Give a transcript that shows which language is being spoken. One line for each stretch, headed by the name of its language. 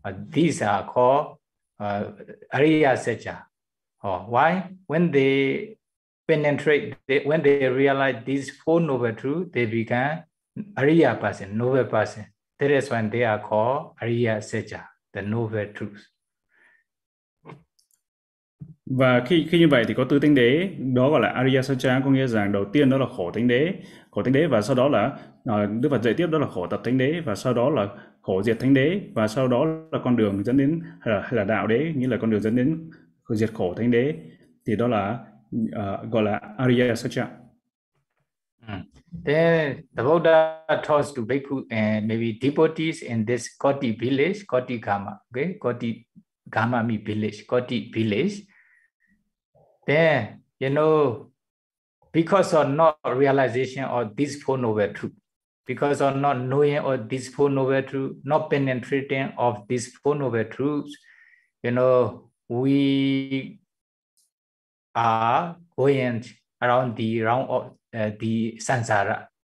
English: These are called Ariya Seccha. Why? When they penetrate, when they realize these four noble truths, they become Ariya person, noble person. That is when they are called Ariya Seccha, the noble truths.
Vietnamese: Và khi như vậy thì có Tứ Thánh Đế, đó gọi là Ariya Seccha, có nghĩa rằng đầu tiên đó là khổ thánh đế, và sau đó là Đức Phật dạy tiếp, đó là khổ tập thánh đế, và sau đó là khổ diệt thánh đế, và sau đó là con đường dẫn đến hay là đạo đế, nghĩa là con đường dẫn đến diệt khổ thánh đế, thì đó là gọi là Ariya Seccha.
English: Then the Buddha talks to bhikkhu and maybe devotees in this Koti village, Kodikama, okay, Kodikamami village, Koti village. Then, you know, because of not realization of this four noble truth, because of not knowing of this four noble truth, not penetrating of this four noble truths, you know, we are going around the round of the samsara.